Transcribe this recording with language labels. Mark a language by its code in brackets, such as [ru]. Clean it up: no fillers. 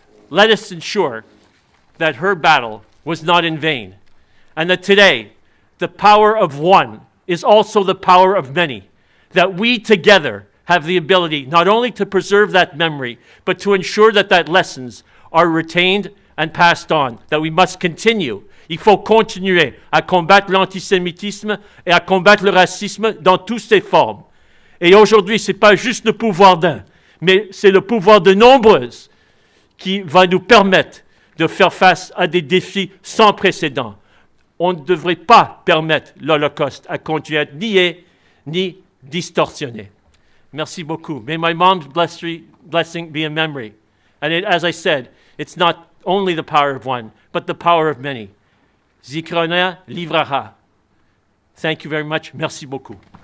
[en] Let us ensure that her battle was not in vain, and that today, the power of one is also the power of many, that we together have the ability not only to preserve that memory, but to ensure that lessons are retained and passed on, that we must continue. [fr] Il faut continuer à combattre l'antisémitisme et à combattre le racisme dans toutes ses formes. Et aujourd'hui, ce n'est pas juste le pouvoir d'un, mais c'est le pouvoir de nombreuses qui va nous permettre de faire face à des défis sans précédent. On ne devrait pas permettre l'Holocauste à continuer à être nié ni distorsionné. Merci beaucoup. [en] May my mom's blessing be in memory. And as I said, it's not only the power of one, but the power of many. [he] Zikrona livrara. [en] Thank you very much. [fr] Merci beaucoup.